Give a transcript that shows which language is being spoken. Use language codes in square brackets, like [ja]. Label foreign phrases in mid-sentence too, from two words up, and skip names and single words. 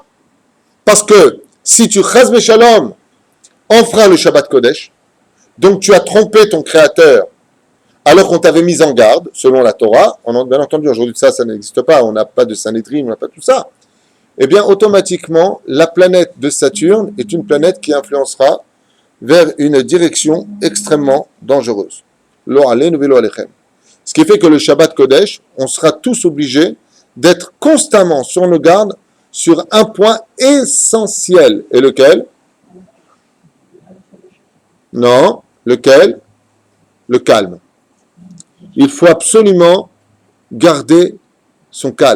[fr] Parce que si tu [he] chas Shalom [fr] enfreins le [he] Shabbat Kodesh, [fr] Donc tu as trompé ton Créateur alors qu'on t'avait mis en garde, selon la Torah. Bien entendu, aujourd'hui ça n'existe pas, on n'a pas de Sanhedrin, on n'a pas tout ça. Eh bien, automatiquement, la planète de Saturne est une planète qui influencera vers une direction extrêmement dangereuse. [he] Lo aleinu velo alechem. [fr] Ce qui fait que le [he] Shabbat Kodesh, [fr] on sera tous obligés d'être constamment sur nos gardes sur un point essentiel. Et lequel? Non, lequel? Le calme. Il faut absolument garder son calme.